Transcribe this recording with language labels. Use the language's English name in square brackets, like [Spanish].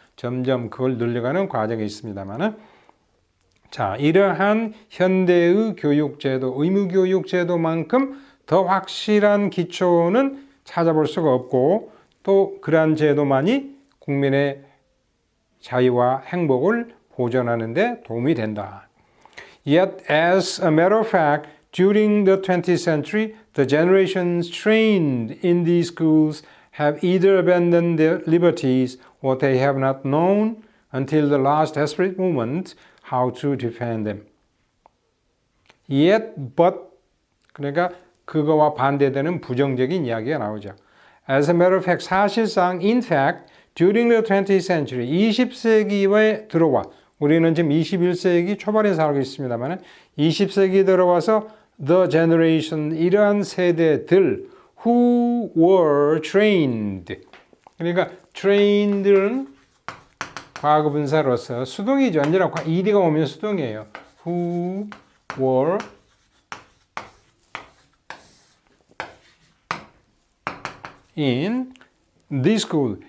[Korean] 점점 그걸 늘려가는 과정이 있습니다만은, 자, 이러한 현대의 교육제도, 의무교육제도만큼 더 확실한 기초는 찾아볼 수가 없고 또 그러한 제도만이 국민의 자유와 행복을 보존하는 데 도움이 된다. [English] Yet, as a matter of fact, during the 20th century, The generations trained in these schools have either abandoned their liberties or they have not known until the last desperate moment how to defend them. Yet, but, [Korean] 그러니까 그거와 반대되는 부정적인 이야기가 나오죠. [English] As a matter of fact, [Korean] 사실상, [English] in fact, during the 20th century, [Korean] 20세기에 들어와, 우리는 지금 21세기 초반에 살고 있습니다만 20세기 들어와서 [English] the generation, [Korean] 이러한 세대들 [English] who were trained. [Korean] 그러니까 trained는 과거분사로서 수동이죠. 언제나 ed가 오면 수동이에요. [English] Who were in this school.